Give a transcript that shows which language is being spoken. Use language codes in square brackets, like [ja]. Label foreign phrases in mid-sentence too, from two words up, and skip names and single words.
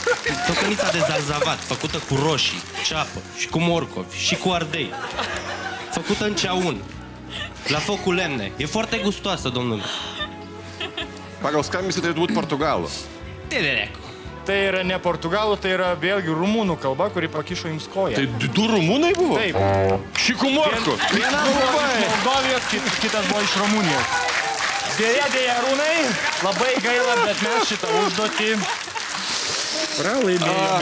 [ro] Tocănița de zarzavat făcută cu roșii, ceapă și cu morcovi și cu ardei. făcută în ceaun, la foc cu lemne. E foarte gustoasă, domnule. [lt] Pagal skambesį turėtų būti portugalų. Tedereco. Tai yra ne portugalų, tai yra vėlgi rumunų kalba, kuri pakišo jums koją. Tai du rumunai buvo? Taip. Šikumorko. Vienas buvo iš Moldovijos, kitas buvo iš Rumunijos. Dėja, Arūnai, labai gaila, bet mes šitą užduotį pralaimėjome.